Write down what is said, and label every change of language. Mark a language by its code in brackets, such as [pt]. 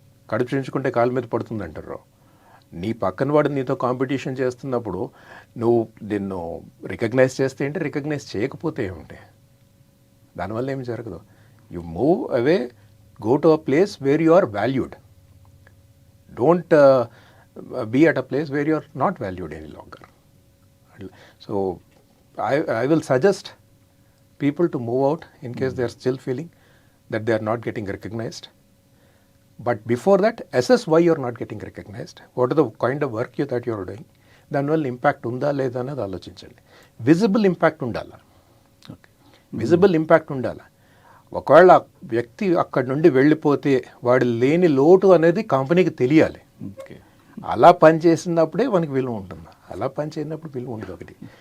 [te] కడుపు చించుకుంటే కాళ్ళ మీద పడుతుంది అంటారు. నీ పక్కన వాడు నీతో కాంపిటీషన్ చేస్తున్నప్పుడు నువ్వు నిన్ను రికగ్నైజ్ చేస్తే ఏంటి, రికగ్నైజ్ చేయకపోతే ఏమిటి, దానివల్ల ఏమి జరగదు. [en] You move away, go to a place where you are valued. Don't be at a place where you are not valued any longer. So I will suggest people to move out in case they are still feeling that they are not getting recognized. But before that, assess why you are not getting recognized. What are the kind of work that you are doing? [te] దానివల్ల impact ఉందా లేదా అనేది ఆలోచించండి. Visible impact ఉండాలి. Visible impact ఉండాలి. ఒకవేళ ఆ వ్యక్తి అక్కడి నుండి వెళ్ళిపోతే వాడు లేని లోటు అనేది కంపెనీకి తెలియాలి. అలా పని చేసినప్పుడే మనకి విలువ ఉంటుంది, అలా పని చేయనప్పుడు విలువ ఉండదు. ఒకటి.